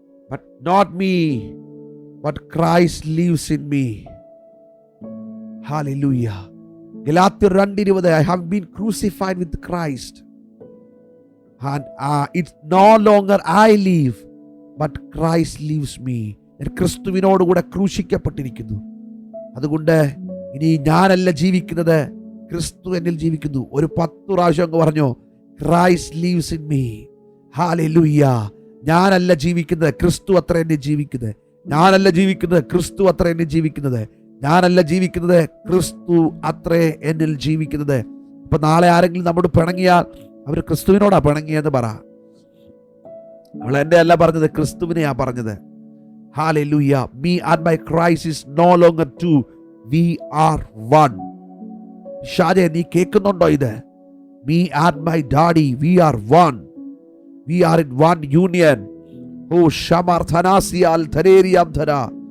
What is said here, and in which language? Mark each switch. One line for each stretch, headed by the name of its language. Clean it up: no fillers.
English: But not me, but Christ lives in me. Hallelujah. Galatyar 2:20, I have been crucified with Christ. And it's no longer I live, but Christ lives me.
Malayalam: ഞാൻ ക്രിസ്തുവിനോട് കൂടെ ക്രൂശിക്കപ്പെട്ടിരിക്കുന്നു. അതുകൊണ്ട് ഇനി ഞാനല്ല ജീവിക്കുന്നത്, ക്രിസ്തു എന്നിൽ ജീവിക്കുന്നു. ഒരു 10 പ്രാവശ്യം അങ്ങ് പറഞ്ഞോ,
English: Christ lives in me. Hallelujah.
Malayalam: ഞാനല്ല ജീവിക്കുന്നത്, ക്രിസ്തു അത്ര എന്നെ ജീവിക്കുന്നത്. ഞാനല്ല ജീവിക്കുന്നത്, ക്രിസ്തു അത്ര എന്നെ ജീവിക്കുന്നത്. ഞാനല്ല ജീവിക്കുന്നത്, ക്രിസ്തു അത്രേ എന്നിൽ ജീവിക്കുന്നത്. ഇപ്പൊ നാളെ ആരെങ്കിലും നമ്മോട് പിണങ്ങിയാൽ അവർ ക്രിസ്തുവിനോടാ പിണങ്ങിയെന്ന് പറ. അവൾ എന്റെ അല്ല പറഞ്ഞത്, ക്രിസ്തുവിനെയാ പറഞ്ഞത്.
English: Hallelujah. Me and my Christ is no longer two, we are one. ഷാജെ,
Malayalam: നീ കേൾക്കുന്നുണ്ടോ ഇത്?
English: Me and my daddy, we are one. We are in one union. Oh, Shamar Thanasi al Thareriam Thara.